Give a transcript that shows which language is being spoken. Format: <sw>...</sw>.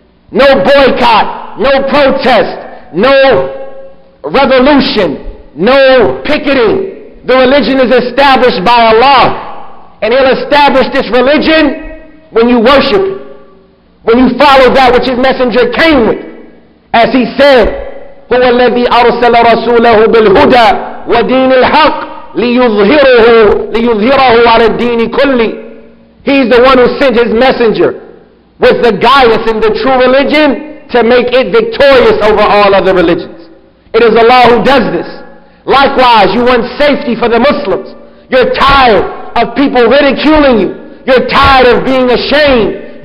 <en>No boycott, no protest, no revolution, no picketing. The religion is established by Allah. And he'll establish this religion when you worship it. When you follow that which his messenger came with. As he said,</en> <ar>هو الذي أرسل رسوله بالهدى ودين الحق ليظهره على الدين كله.</ar> <en>He's the one who sent his messenger with the guidance in the true religion to make it victorious over all other religions. It is Allah who does this. Likewise, you want safety for the Muslims. You're tired of people ridiculing you. You're tired of being ashamed.</en>